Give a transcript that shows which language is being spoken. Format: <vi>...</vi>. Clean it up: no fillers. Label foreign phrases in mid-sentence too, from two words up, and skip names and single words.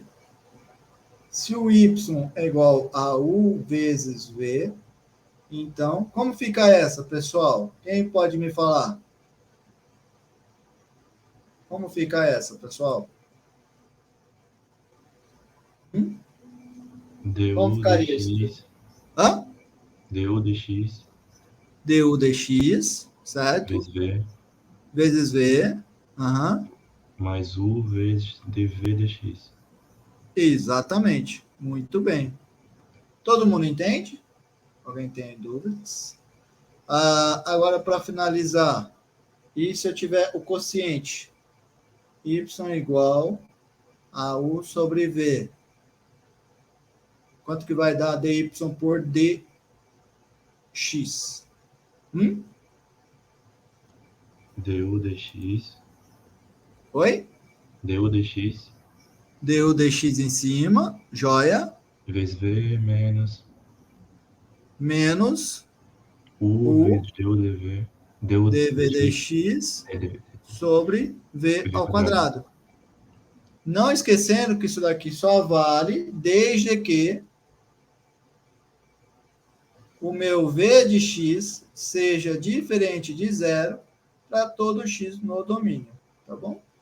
<pt>Se o y é igual a u vezes v, então, como fica essa, pessoal? Quem pode me falar? Como fica essa, pessoal? Como du ficaria isso? dx, Hã? du dx du dx, certo? vezes v Vezes v. Aham. mais u vezes dv dx. Exatamente. Muito bem. Todo mundo entende? Alguém tem dúvidas? Agora, para finalizar, e se eu tiver o quociente y igual a u sobre v, quanto que vai dar dy por dx? Du dx. Oi? Du dx. Du dx em cima, joia, Vezes v menos menos u u vezes du dv. Du dv dx. dx Dv sobre v ao quadrado. quadrado. Não esquecendo que isso daqui só vale desde que o meu v de x seja diferente de zero para todo x no domínio, tá bom?</pt>